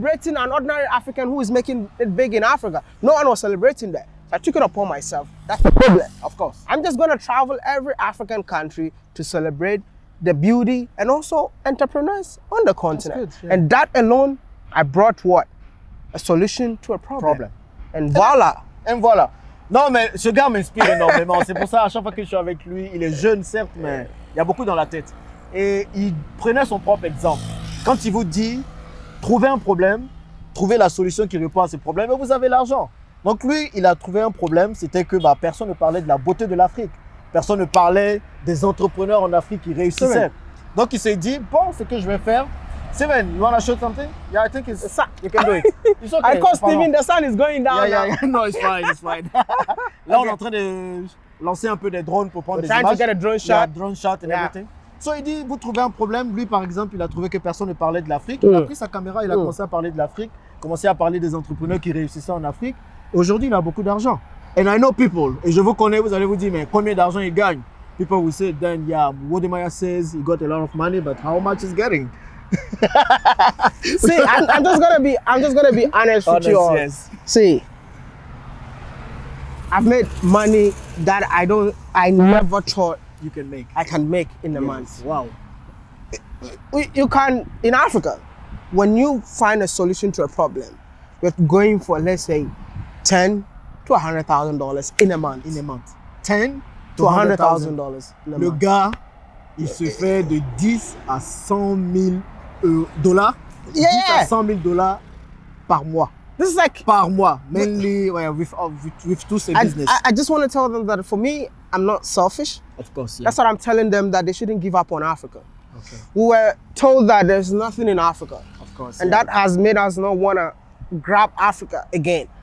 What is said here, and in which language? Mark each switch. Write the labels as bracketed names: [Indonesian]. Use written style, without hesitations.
[English] celebrating an ordinary African who is making it big in Africa. No one was celebrating that. So I took it upon myself. That's the problem. Of course. I'm just going to travel every African country to celebrate the beauty and also entrepreneurs on the continent. good, yeah. And that alone, I brought what? A solution to a problem. And voila. [French] Et voilà. Non, mais ce gars m'inspire énormément. C'est pour ça, à chaque fois que je suis avec lui, il est jeune, certes, mais il y a beaucoup dans la tête. Et il prenait son propre exemple. Quand il vous dit, trouvez un problème, trouvez la solution qui répond à ce problème et vous avez l'argent. Donc lui, il a trouvé un problème, c'était que personne ne parlait de la beauté de l'Afrique. Personne ne parlait des entrepreneurs en Afrique qui réussissaient. Donc il s'est dit, bon, ce que je vais faire, [English] Steven, you want to show something? Yeah, I think it's... You can do it. It's okay. I call Steven, the sun is going down. Yeah. No, it's fine, it's fine. [French] Là, on est en train de lancer un peu des drones pour prendre des images. [English] Trying to get a drone shot. Yeah, drone shot and everything. [French] So, il dit, vous trouvez un problème. Lui, par exemple, il a trouvé que personne ne parlait de l'Afrique. Il a pris sa caméra, il a commencé à parler de l'Afrique, commencé à parler des entrepreneurs qui réussissaient en Afrique. Aujourd'hui, il a beaucoup d'argent. [English] And I know people, [French] et je vous connais, vous allez vous dire, mais combien d'argent il gagne? [English] People will say, then, yeah, WODE says he got a lot of money, but how much is getting? See, I'm just gonna be honest with you all. Yes. See, I've made money that I never thought You can make. I can make in a month. Wow. You can, in Africa, when you find a solution to a problem, you're going for, let's say, $10,000 to $100,000 in a month. In a month. 10 to $100,000 in a [French] Le [English] month. [French] gars, il se fait de 10 à 100 000 dollars. [English] Yeah. [French] 10 à 100 000 dollars par mois. [English] This is like, [French] Par mois. [English] Mainly with two business. I just want to tell them that for me, I'm not selfish. Of course, yeah. That's what I'm telling them, that they shouldn't give up on Africa. Okay. We were told that there's nothing in Africa. Of course. And that has made us not want to grab Africa again.